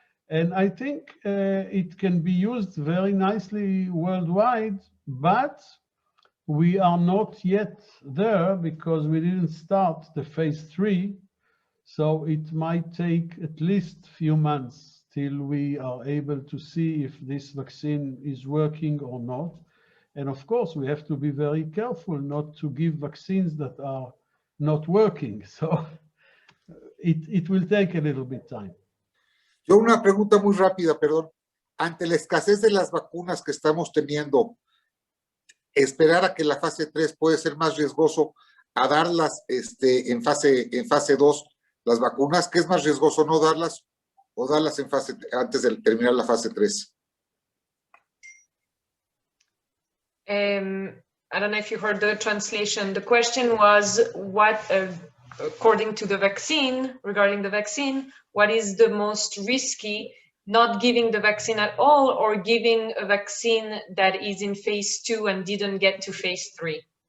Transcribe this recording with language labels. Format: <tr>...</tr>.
<en>And I think it can be used very nicely worldwide, but we are not yet there because we didn't start the phase 3, so it might take at least a few months till we are able to see if this vaccine is working or not. And of course, we have to be very careful not to give vaccines that are not working. So it will take a little bit time.</en> <es>Yo una pregunta muy rápida, perdón. Ante la escasez de las vacunas que estamos teniendo, esperar a que la fase 3 puede ser más riesgoso a darlas en fase 2, las vacunas, ¿qué es más riesgoso, no darlas o darlas antes de terminar la fase 3?</es> <en>I don't know if you heard the translation. The question was what, according to the vaccine, regarding the vaccine, what is the most risky, not giving the vaccine at all or giving a vaccine that is in phase 2 and didn't get to phase 3?</en>